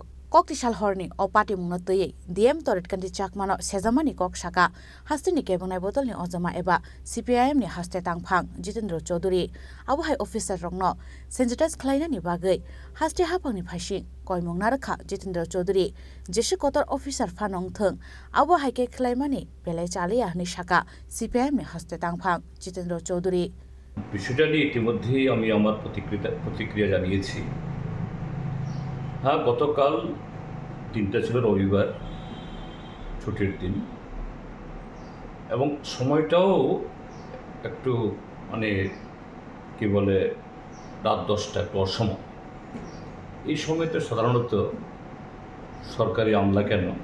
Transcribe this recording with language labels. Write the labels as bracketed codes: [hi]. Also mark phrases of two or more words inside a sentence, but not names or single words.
[trp] Koktisal horni opati mungna tei DM Torit Kanti Chakmano sejamani kok saka hastini kebonai botolni ojama eba CPIM ni haste tangphang Jitendra Chaudhary abuhai officer rokno sensitize khlainani bagai haste hapangni phasing koimung narakha Jitendra Chaudhary jeshi kotor officer phanong theng abuhai ke khlaimani belai chalia ni saka CPIM ni haste tangphang Jitendra Chaudhary [bn] বিষয়টা নিয়ে ইতিমধ্যেই আমি আমার প্রতিক্রিয়া জানিয়েছি হ্যাঁ গতকাল দিনটা ছিল রবিবার ছুটির দিন এবং সময়টাও একটু মানে কি বলে রাত 10টা একটু অসময় এই সময়তে সাধারণত সরকারি আমলা কেন